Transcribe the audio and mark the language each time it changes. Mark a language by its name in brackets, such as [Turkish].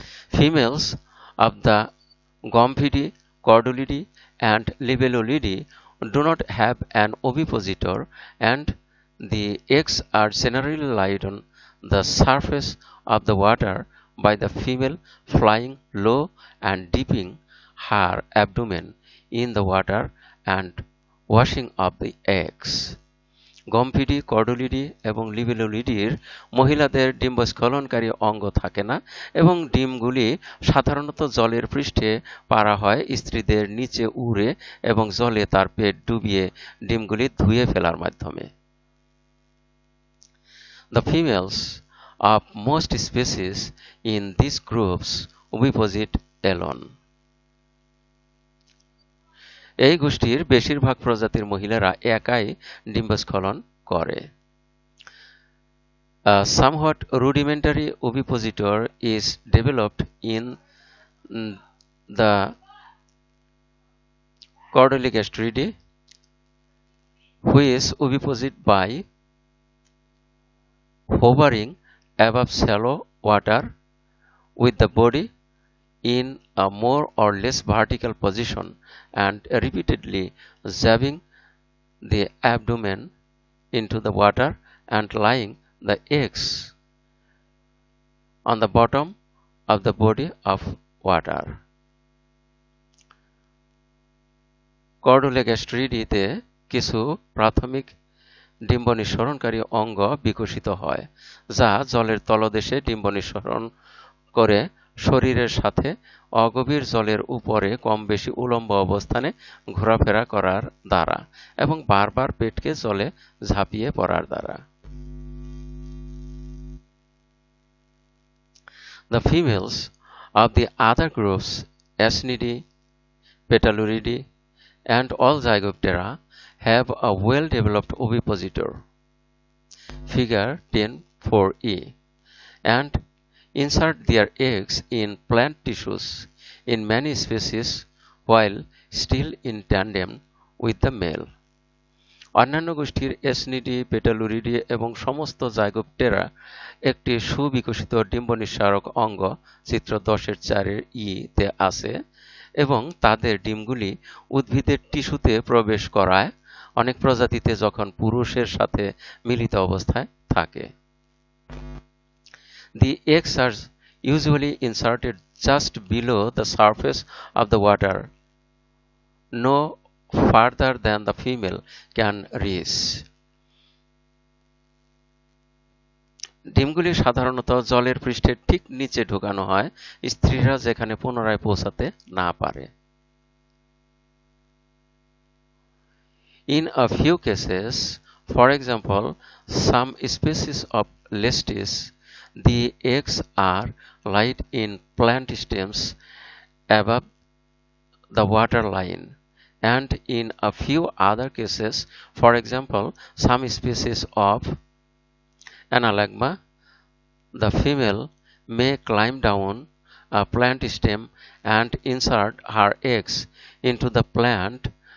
[English] Females of the Gomphidae, Chordulidae and Libellulidae do not have an ovipositor, and the eggs are generally laid on the surface of the water by the female flying low and dipping her abdomen in the water and washing up the eggs. [Bangla] গম্ফিডি, কর্ডুলিডি এবং লিবেলুলিডির মহিলাদের ডিম্বস্খলনকারী অঙ্গ থাকে না এবং ডিমগুলি সাধারণত জলের পৃষ্ঠে পাড়া হয় স্ত্রীদের নিচে উড়ে এবং জলে তার পেট ডুবিয়ে ডিমগুলি ধুয়ে ফেলার মাধ্যমে। [English] The females of most species in these groups oviposite alone. [Bangla] এই গোষ্ঠীর বেশিরভাগ প্রজাতির মহিলারা একাই ডিম্বস্খলন করে। [English] A somewhat rudimentary ovipositor is developed in the Chordoligostриdae, which oviposite by hovering above shallow water with the body in a more or less vertical position and repeatedly jabbing the abdomen into the water and laying the eggs on the bottom of the body of water. [Bangla] Chordoligostриdae-তে কিছু প্রাথমিক ডিম্ব নিঃসরণকারী অঙ্গ বিকশিত হয় যা জলের তলদেশে ডিম্ব নিঃসরণ করে শরীরের সাথে অগভীর জলের উপরে কম বেশি উলম্ব অবস্থানে ঘোরাফেরা করার দ্বারা এবং বারবার পেটকে জলে ঝাঁপিয়ে পড়ার দ্বারা। [English] The females of the other groups, Asnidae, Petalouridae, and all Zygoptera, have a well-developed ovipositor, figure 10.4e, and insert their eggs in plant tissues in many species while still in tandem with the male. [Bangla] অন্যান্য গোষ্ঠীর এসনিডি, পেটালুরিডি এবং সমস্ত জাইগোপটেরা একটি সুবিকশিত ডিম্ব নিঃসারক অঙ্গ চিত্র 10.4 তে আছে এবং তাদের ডিমগুলি উদ্ভিদের টিস্যুতে প্রবেশ করায় অনেক প্রজাতিতে যখন পুরুষের সাথে মিলিত অবস্থায় থাকে। [English] The eggs are usually inserted just below the surface of the water, no farther than the female can reach. [Bangla] ডিমগুলি সাধারণত জলের পৃষ্ঠের ঠিক নিচে ঢোকানো হয় স্ত্রীরা যেখানে পুনরায় পৌঁছাতে না পারে। [English] In a few cases, for example, some species of Lestis, the eggs are laid in plant stems above the water line, and in a few other cases, for example, some species of Analagma, the female may climb down a plant stem and insert her eggs into the plant